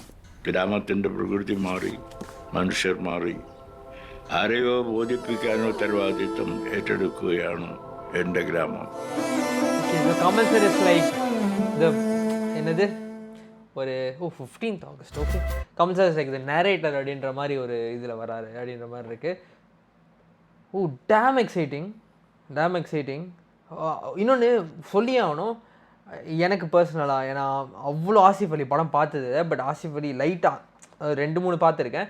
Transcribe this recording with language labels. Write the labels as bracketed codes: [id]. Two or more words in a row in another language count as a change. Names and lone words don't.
[ml] ഗ്രാമത്തിൻ്റെ പ്രകൃതി മാറി, മനുഷ്യർ മാറി. ആരെയോ ബോധിപ്പിക്കാൻ ഉത്തരവാദിത്വം ഏറ്റെടുക്കുകയാണ് എൻ്റെ ഗ്രാമം. [ta] கமல் சார் [en] is like [ta] என்னது ஒரு 15th ஆகஸ்ட். ஓகே, கமல் சார் [en] is like the narrator [ta] அப்படின்ற மாதிரி ஒரு இதில் வராரு அப்படின்ற மாதிரி இருக்குது. [en] damn exciting. [ta] இன்னொன்று சொல்லி ஆகணும், எனக்கு பர்சனலாக, ஏன்னா அவ்வளோ ஆசிஃப் அலி படம் பார்த்தது, பட் ஆசிஃப் அலி லைட்டாக 2-3 பார்த்துருக்கேன்.